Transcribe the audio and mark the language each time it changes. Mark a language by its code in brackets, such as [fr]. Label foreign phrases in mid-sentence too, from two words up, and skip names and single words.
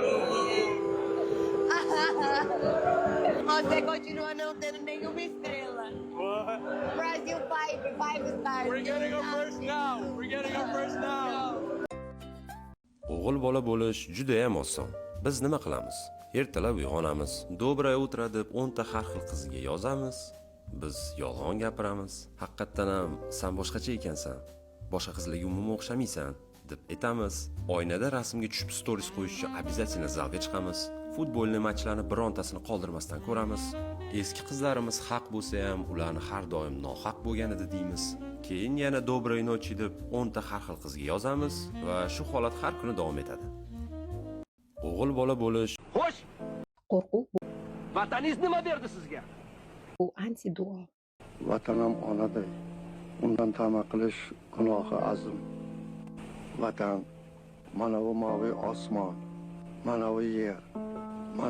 [pt] Você continua não tendo nenhuma estrela. [en] Brasil 5 stars. We're getting our first now. [uz] O'g'il bola bo'lish juda ham oson. Biz nima qilamiz? Ertalab uyg'onamiz, [ru] доброе утро [uz] deb 10 ta har xil qizga yozamiz. Biz yolg'on gapiramiz. Haqiqatan ham sen boshqacha ekansan. Boshqa qizlarga umuman o'xshamaysan deb aytamiz. Oynada rasmga tushib stories qo'yish uchun обязательно zalga chiqamiz. Futbolni matchlarni birontasini qoldirmasdan ko'ramiz. Eski qizlarimiz haq bo'lsa ham, ularni har doim nohaq bo'lgan edi deymiz. Keyin yana [ru] доброй ночи [uz] deb 10 ta har xil qizga yozamiz va shu holat har kuni davom etadi. O'g'il bola bo'lish. Xo'sh, qo'rquv vataningiz nima berdi sizga? bu antiduo. Vatanam onaday. Undan tama qilish gunohi azim. Vatan mana bu maviy osmon, mana bu yer, mana